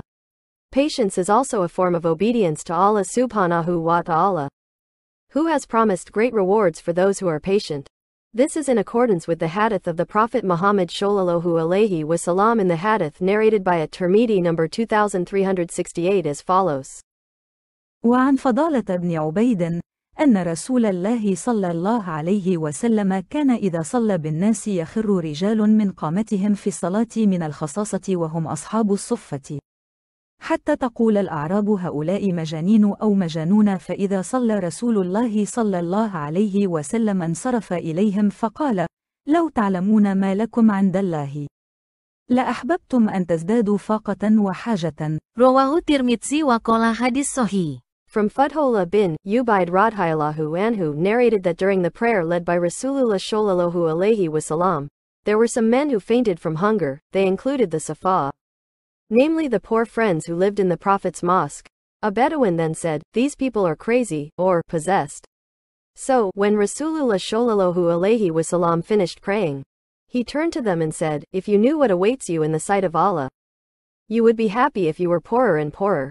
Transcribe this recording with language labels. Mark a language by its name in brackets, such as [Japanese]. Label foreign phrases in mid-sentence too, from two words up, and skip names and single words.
[English] Patience is also a form of obedience to Allah [Arabic] سبحانه وتعالى, [English] who has promised great rewards for those who are patient. This is in accordance with the hadith of the Prophet Muhammad [Arabic] صلى الله عليه وسلم [English] in the hadith narrated by at-Tirmidhi number 2368 as follows. [Arabic] وعن فضالة بن عبيد أن رسول الله صلى الله عليه وسلم كان إذا صلى بالناس يخر رجال من قامتهم في الصلاة من الخصاصة وهم أصحاب الصفة حتى تقول الأعراب هؤلاء مجانين أو مجانون فإذا صلى رسول الله صلى الله عليه وسلم انصرف إليهم فقال لو تعلمون ما لكم عند الله لأحببتم أن تزدادوا فاقة وحاجة. رواه الترمذي وقال حديث صحيح. [English] From Fudhola bin Ubaid [Arabic] رضي الله عنه [English] narrated that during the prayer led by Rasulullah [Arabic] صلى الله عليه وسلم, [English] there were some men who fainted from hunger. They included the Safa, namely the poor friends who lived in the Prophet's mosque. A Bedouin then said, "These people are crazy, or possessed." So, when Rasulullah [Arabic] صلى الله عليه وسلم [English] finished praying, he turned to them and said, "If you knew what awaits you in the sight of Allah, you would be happy if you were poorer and poorer."